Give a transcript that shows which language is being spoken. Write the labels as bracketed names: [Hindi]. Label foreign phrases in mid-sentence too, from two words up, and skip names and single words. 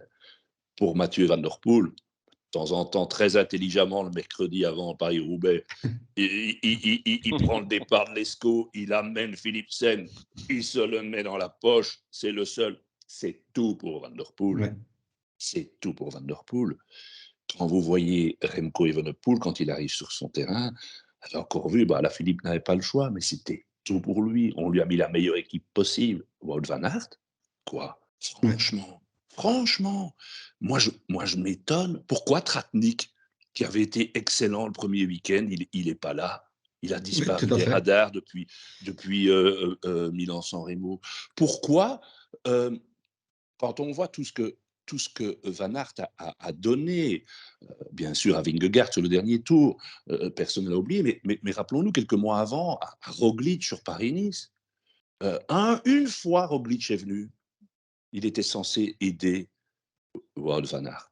[French] Pour Mathieu Van Der Poel, de temps en temps, très intelligemment, le mercredi avant Paris-Roubaix, il prend le départ de l'Escaut, il amène Philipsen, il se le met dans la poche, c'est le seul. C'est tout pour Van Der Poel. Ouais. C'est tout pour Van Der Poel. Quand vous voyez Remco Evenepoel, quand il arrive sur son terrain, vous avez encore vu, la Philippe n'avait pas le choix, mais c'était tout pour lui. On lui a mis la meilleure équipe possible. Wout van Aert, quoi? Ouais. Franchement, moi je m'étonne. Pourquoi Tratnik, qui avait été excellent le premier week-end, il n'est pas là? Il a Oui, tout disparu à des fait. radars depuis Milan-San Remo. Pourquoi quand on voit tout ce que Van Aert a donné, bien sûr à Vingegaard sur le dernier tour, personne ne l'a oublié, mais rappelons-nous quelques mois avant, à Roglic sur Paris-Nice, une fois Roglic est venu, il était censé aider Wout van Aert.